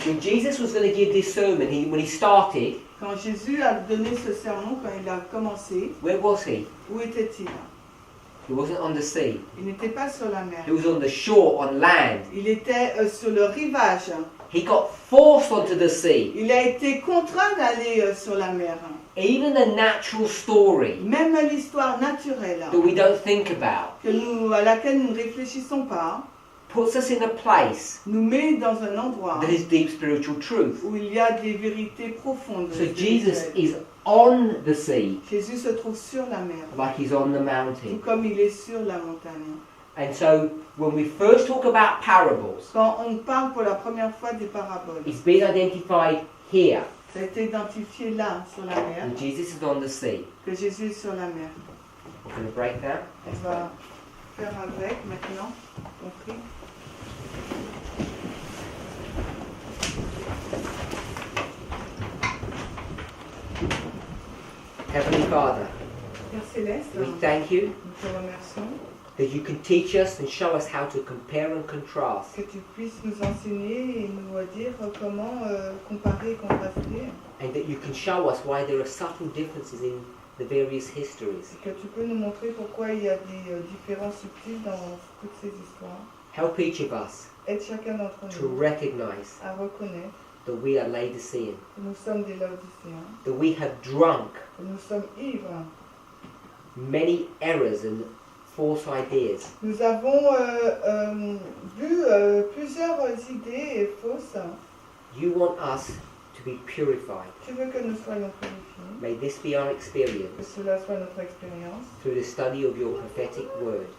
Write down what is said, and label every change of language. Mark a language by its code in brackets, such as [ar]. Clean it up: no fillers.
[en] when Jesus was going to give this sermon, when he started, [fr] quand Jésus a donné ce sermon, quand il a commencé, [en] where was he? [fr] où était-il? [en] He wasn't on the sea. [fr] Il n'était pas sur la mer. [en] He was on the shore, on land. [fr] Il était sur le rivage. [en] He got forced onto the sea. [fr] Il a été contraint d'aller sur la mer. [en] Even the natural story [fr] Même l'histoire naturelle [en] that we don't think about [fr] à laquelle nous ne réfléchissons pas, [en] puts us in a place [fr] nous met dans un endroit [en] that is deep spiritual truth. [fr] où il y a des vérités profondes. [en] So Jesus is on the sea [fr] Jésus se trouve sur la mer, [en] like he's on the [fr] tout [en] mountain. [fr] comme il est sur la montagne. [en] And so when we first talk about parables, [fr] Quand on parle pour la première fois des paraboles, [en] it's been identified here [fr] ça a été identifié là, sur la mer, [en] that Jesus is on the sea. [fr] que Jésus est sur la mer. [en] We're going to break that. [fr] On va faire avec maintenant. On prie. [en] Heavenly Father, [fr] Père Céleste, [en] we thank you [fr] nous te remercions [en] that you can teach us and show us how to compare and contrast. [fr] que tu puisses nous enseigner et nous dire comment comparer et contraster, [en] And that you can show us why there are subtle differences in the various histories. [fr] et que tu peux nous montrer pourquoi il y a des différences subtiles dans toutes ces histoires. [en] Help each of us [fr] Aide chacun d'entre [en] to [fr] nous [en] recognize [fr] à reconnaître [en] that we are Laodicean, [fr] que nous sommes des Laodicéens, [en] that we have drunk [fr] que nous sommes ivres. [en] many errors and false ideas, [fr] Nous avons vu plusieurs idées fausses. [en] you want us to be purified. [fr] Tu veux que nous soyons purifiés, [en] May this be our [fr] que [en] experience [fr] cela soit notre expérience [en] through the study of your prophetic word.